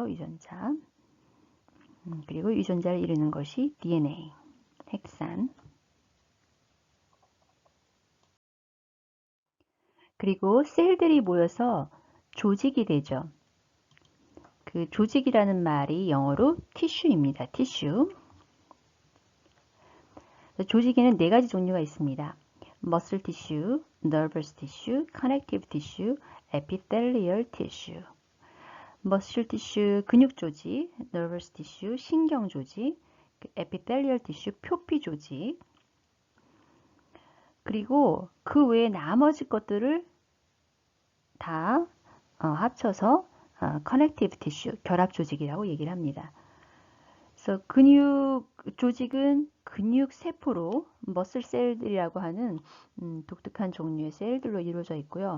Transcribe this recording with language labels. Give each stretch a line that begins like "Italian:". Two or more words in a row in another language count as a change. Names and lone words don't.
Korean: 유전자. 그리고 유전자를 이루는 것이 DNA, 핵산. 그리고 셀들이 모여서 조직이 되죠. 그 조직이라는 말이 영어로 티슈입니다. 티슈. 조직에는 네 가지 종류가 있습니다.
English: muscle tissue, nervous tissue, connective tissue, epithelial tissue. muscle tissue
Korean: 근육 조직,
English: nervous tissue
Korean: 신경 조직,
English: epithelial tissue
Korean: 표피 조직. 그리고 그 외에 나머지 것들을 다 합쳐서
English: connective tissue
Korean: 결합 조직이라고 얘기를 합니다. 그래서 근육 조직은 근육 세포로 머슬 셀들이라고 하는 독특한 종류의 셀들로 이루어져 있고요.